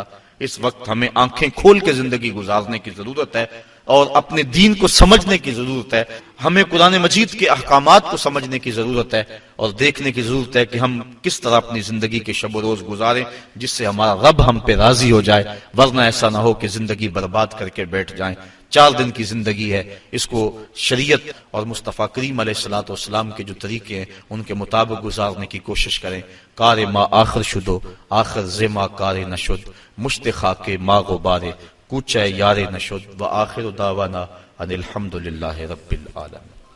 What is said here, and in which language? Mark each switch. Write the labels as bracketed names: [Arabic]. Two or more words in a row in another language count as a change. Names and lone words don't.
[Urdu] اس وقت ہمیں آنکھیں کھول کے زندگی گزارنے کی ضرورت ہے اور اپنے دین کو سمجھنے کی ضرورت ہے، ہمیں قرآن مجید کے احکامات کو سمجھنے کی ضرورت ہے اور دیکھنے کی ضرورت ہے کہ ہم کس طرح اپنی زندگی کے شب و روز گزاریں جس سے ہمارا رب ہم پہ راضی ہو جائے، ورنہ ایسا نہ ہو کہ زندگی برباد کر کے بیٹھ جائیں۔ 4 دن کی زندگی ہے، اس کو شریعت اور مصطفیٰ کریم [Arabic] علیہ الصلوۃ والسلام [Urdu] کے جو طریقے ہیں ان کے مطابق گزارنے کی کوشش کریں۔ [Persian] کار ما آخر شدو آخر زما کار نشد، مشت خاک ما غبارے کوچہ یار نشد، [Arabic] و آخر دعوانا ان الحمد للہ رب العالمین۔